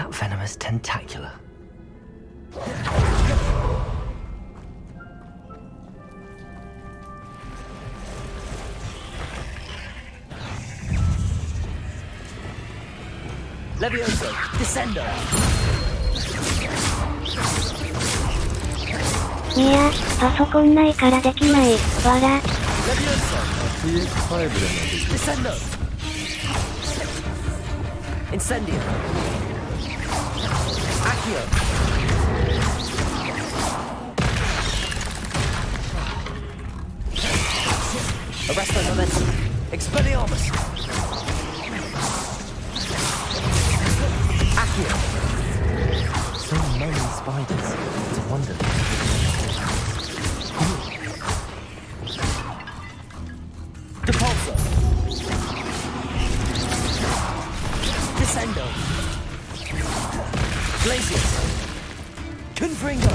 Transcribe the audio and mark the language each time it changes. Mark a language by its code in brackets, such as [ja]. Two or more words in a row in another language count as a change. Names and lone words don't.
[en] venomous tentacula. Levioso, Descendo. [ja] いや、パソコンないからできない。わら。 TX5 でもできる。 [en] Descendo. Incendio. Accio. Arresto momentum. Expelliarmus. Accio. So many spiders. It's a wonder. Depulso. Descendo. Glacius. Confringo.